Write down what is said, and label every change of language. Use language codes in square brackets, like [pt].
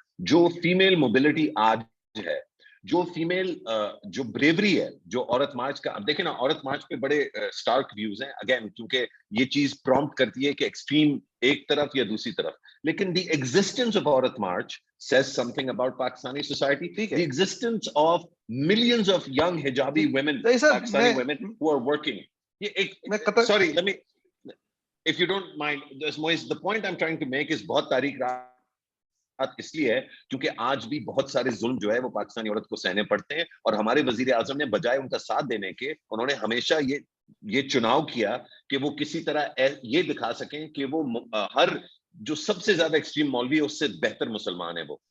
[ur] جو female mobility آج ہے، جو فیمیل جو بریوری ہے، جو عورت مارچ کا، اب دیکھیں نا عورت مارچ پہ بڑے سٹارک ویوز ہیں اگین، کیونکہ یہ چیز پرومپٹ کرتی ہے کہ ایکسٹریم ایک طرف یا دوسری طرف، لیکن دی ایگزسٹنس آف عورت March [en] says something about Pakistani society. The existence of millions of young hijabi women, Pakistani women who are working. Sorry, let me, if you don't mind, the point I'm trying to make is [ur] بہت تاریخ رات اس لیے ہے کیونکہ آج بھی بہت سارے ظلم جو ہے وہ پاکستانی عورت کو سہنے پڑتے ہیں، اور ہمارے وزیر اعظم نے بجائے ان کا ساتھ دینے کے انہوں نے ہمیشہ یہ چناؤ کیا کہ وہ کسی طرح یہ دکھا سکیں کہ وہ ہر جو سب سے زیادہ ایکسٹریم مولوی ہے اس سے بہتر مسلمان ہے وہ.